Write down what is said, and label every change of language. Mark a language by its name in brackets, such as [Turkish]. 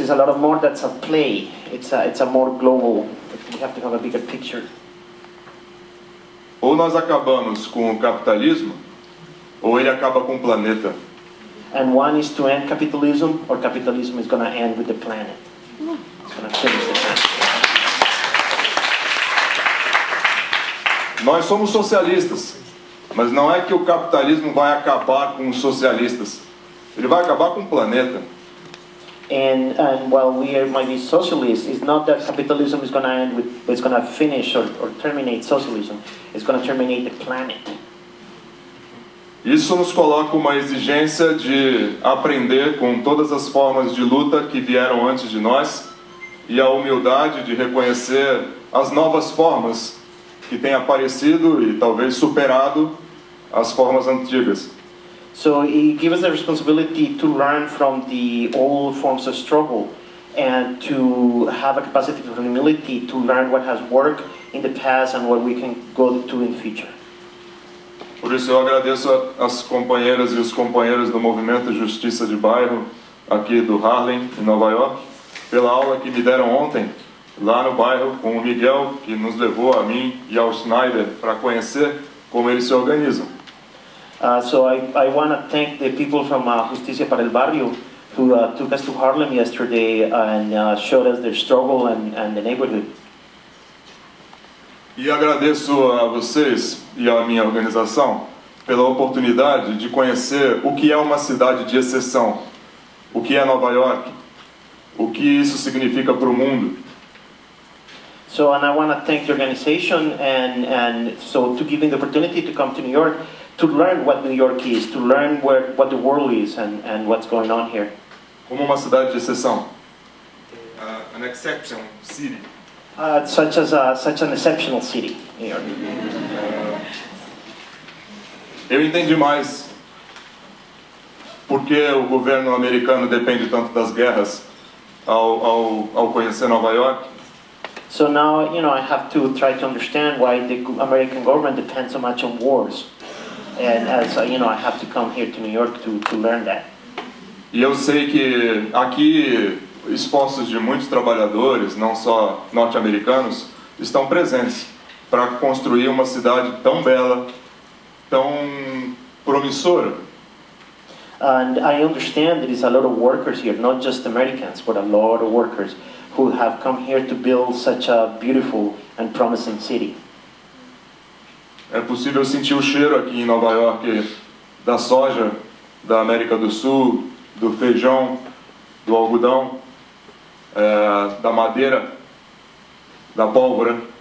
[English] It's a lot more that's a play. It's a more global. We have to have a bigger picture. [Portuguese] Ou nós acabamos com o capitalismo, ou ele acaba com o planeta. [English] And one is to end capitalism, or capitalism is going to end with the planet. It's going to finish the planet. [Portuguese] Nós somos socialistas, mas não é que o capitalismo vai acabar com os socialistas. Ele vai acabar com o planeta. [English] And while we might be socialists, it's not that capitalism is going to end with, it's going to finish or terminate socialism. It's going to terminate the planet. [Portuguese] Isso nos coloca uma exigência de aprender com todas as formas de luta que vieram antes de nós e a humildade de reconhecer as novas formas que têm aparecido e talvez superado as formas antigas. [English] So it gives us the responsibility to learn from the old forms of struggle and to have a capacity for humility to learn what has worked in the past and what we can go to in the future. [Portuguese] Por isso eu agradeço as companheiras e os companheiros do Movimento Justiça de Bairro aqui do Harlem, em Nova York, pela aula que me deram ontem lá no bairro com o Miguel, que nos levou a mim e ao Schneider para conhecer como eles se organizam. [English] So I want to thank the people from Justicia para el Barrio who took us to Harlem yesterday and showed us their struggle and the neighborhood. [Portuguese] E agradeço a vocês e a minha organização pela oportunidade de conhecer o que é uma cidade de exceção, o que é Nova York, o que isso significa para o mundo. [English] So, and I want to thank the organization and so to give me the opportunity to come to New York to learn what New York is, to learn what the world is and what's going on here. [Portuguese] Como uma cidade de exceção. [English] An exception city. Such an exceptional city, New York. [Portuguese] Eu entendi mais porque o governo americano depende tanto das guerras ao conhecer Nova York. [English] So now, I have to try to understand why the American government depends so much on wars. And as I have to come here to New York to learn that. [Portuguese] E eu sei que aqui esforços de muitos trabalhadores, não só norte-americanos, estão presentes para construir uma cidade tão bela, tão promissora. [English] And I understand there is a lot of workers here, not just Americans, but a lot of workers who have come here to build such a beautiful and promising city. [Portuguese] É possível sentir o cheiro aqui em Nova York da soja, da América do Sul, do feijão, do algodão, da madeira, da pólvora.